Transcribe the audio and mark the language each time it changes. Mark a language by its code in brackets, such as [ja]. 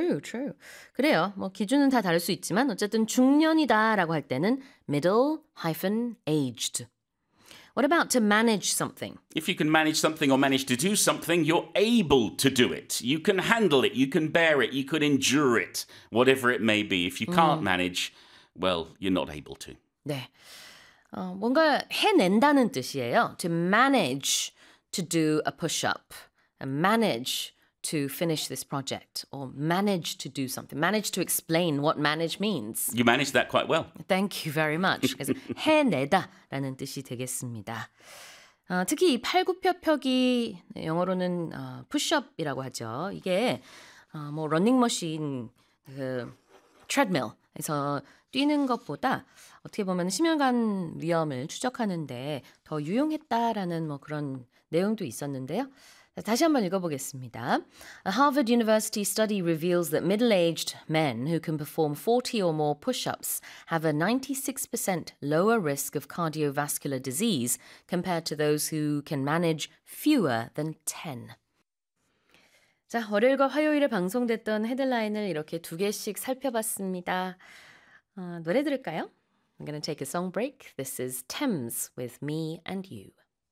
[ko] True. 그래요. 뭐 기준은 다 다를 수 있지만 어쨌든 중년이다라고 할 때는 middle-aged. [en] What about to manage something? If you can manage something or manage to do something, you're able to do it. You can handle it. You can bear it. You could endure it, whatever it may be. If you can't manage, well, you're not able to. [ko] 네. 뭔가 해낸다는 뜻이에요. [en] To manage to do a push-up. Manage to finish this project. Or manage to do something. Manage to explain what manage means. You managed that quite well. Thank you very much. [ko] 그래서 해내다. 라는 뜻이 되겠습니다. 특히 이 팔굽혀펴기 영어로는 push-up이라고 하죠. 이게 뭐 러닝머신 그 트레드밀에서 뛰는 것보다 어떻게 보면 심혈관 위험을 추적하는데 더 유용했다라는 뭐 그런 내용도 있었는데요. 다시 한번 읽어보겠습니다. [en] A Harvard University study reveals that middle-aged men who can perform 40 or more push-ups have a 96% lower risk of cardiovascular disease compared to those who can manage fewer than 10. [ko] 자, 월요일과 화요일에 방송됐던 헤드라인을 이렇게 두 개씩 살펴봤습니다. 노래 들을까요? [en] I'm going to take a song break. This is Thames with Me and You.